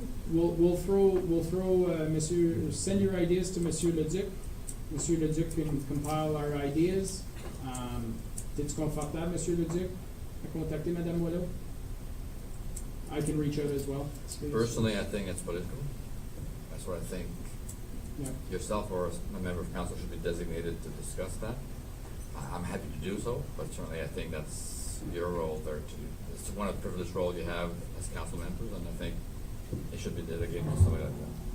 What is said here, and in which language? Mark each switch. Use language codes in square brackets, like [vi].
[en] We'll throw, send your ideas to Monsieur Leduc. Monsieur Leduc can compile our ideas. [fr] T'es-tu confortable, Monsieur Leduc, à contacter Madame Boileau? [en] I can reach out as well. Personally, I think it's political. That's what I think. Yeah. Yourself or a member of council should be designated to discuss that. I'm happy to do so, but certainly I think that's your role there to, it's one of the privileged roles you have as council members, and I think it should be delegated to somebody like that.